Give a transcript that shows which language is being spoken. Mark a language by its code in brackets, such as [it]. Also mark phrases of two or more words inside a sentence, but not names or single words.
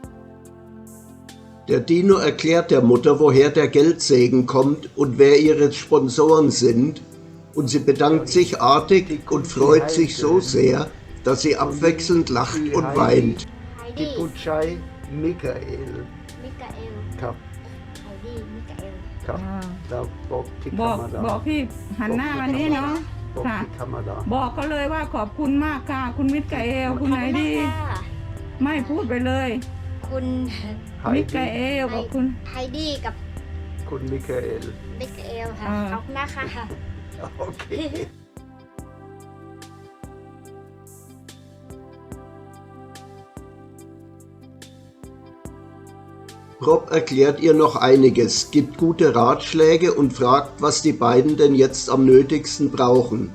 [de] Der Dino erklärt der Mutter, woher der Geldsegen kommt und wer ihre Sponsoren sind, und sie bedankt sich artig und freut sich so sehr, dass sie abwechselnd lacht und weint. Die Butschei Michael [th] ครับ ครับแล้วบอกที่ธรรมดา บอกพี่หันหน้ามานี้เนาะ บอก ค่ะ ที่ธรรมดา บอกเขาเลยว่าขอบคุณมากค่ะคุณมิตรกาเอลคุณไหนดี ไม่พูดไปเลย คุณ มิตรกาเอลกับคุณ ไฮดี้กับ คุณมิคาเอล มิกเอลค่ะ อ่า ขอบคุณนะคะ โอเค [de] Prop erklärt ihr noch einiges, gibt gute Ratschläge und fragt, was die beiden denn jetzt am nötigsten brauchen.